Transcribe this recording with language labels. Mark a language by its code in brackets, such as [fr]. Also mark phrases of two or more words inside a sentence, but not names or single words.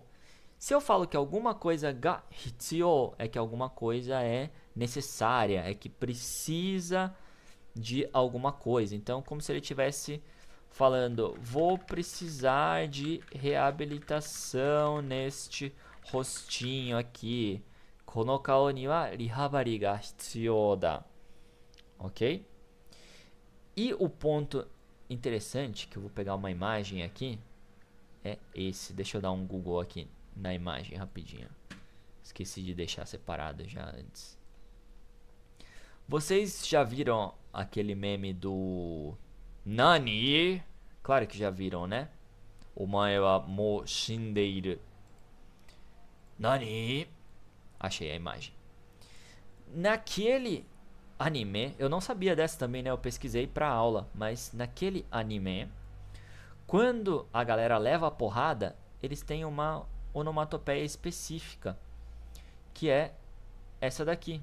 [pt] Se eu falo que alguma coisa [ja] が必要, [pt] é que alguma coisa é necessária, é que precisa de alguma coisa. Então, como se ele estivesse falando, vou precisar de reabilitação neste rostinho aqui. [ja] この顔にはリハビリが必要だ. [pt] Ok? E o ponto interessante, que eu vou pegar uma imagem aqui, é esse. Deixa eu dar um Google aqui na imagem rapidinho. Esqueci de deixar separado já antes. Vocês já viram aquele meme do Nani? Claro que já viram, né? [ja] お前はもう死んでいる. [pt] Nani? Achei a imagem. Naquele anime, eu não sabia dessa também, né? Eu pesquisei pra aula, mas naquele anime, quando a galera leva a porrada, eles têm uma onomatopeia específica, que é essa daqui.